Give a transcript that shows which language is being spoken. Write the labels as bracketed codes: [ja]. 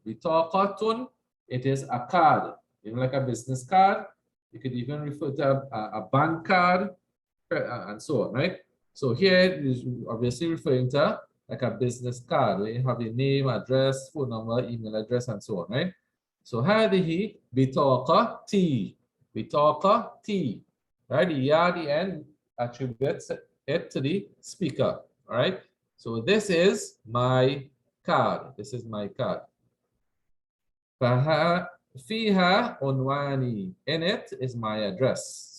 [en] Bitaqatun, it is a card. Even like a business card. You could even refer to a bank card and so on, right? So here is obviously referring to like a business card where you have your name, address, phone number, email address, and so on, right? So [ar] هذه بطاقتي. بطاقتي. [en] Right? The ya at the end attributes it to the speaker. All right. So this is my card. This is my card. [ar] فيها عنواني. [en] In it is my address.